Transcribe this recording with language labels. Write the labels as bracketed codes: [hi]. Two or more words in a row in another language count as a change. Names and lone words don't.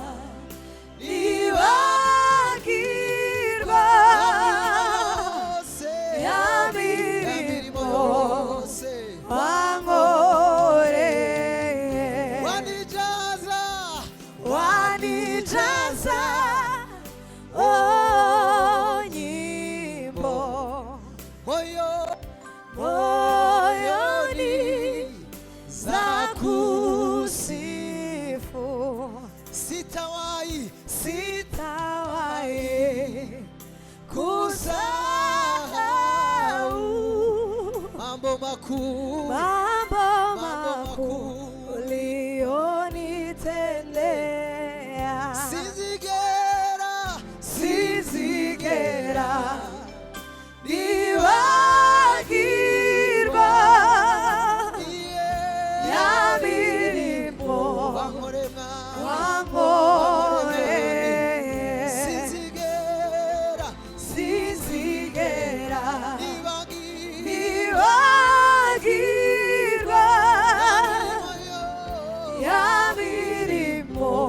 [rw] nibagirwa ya mirimo wankoreye [sw] wanijaza nyimbo moyoni zakusifu sitawahi kusahau mambo makuu ulionitendea [rw] sinzigera nibagirwa ya mirimo wankoreye sinzigera nibagirwa ya mirimo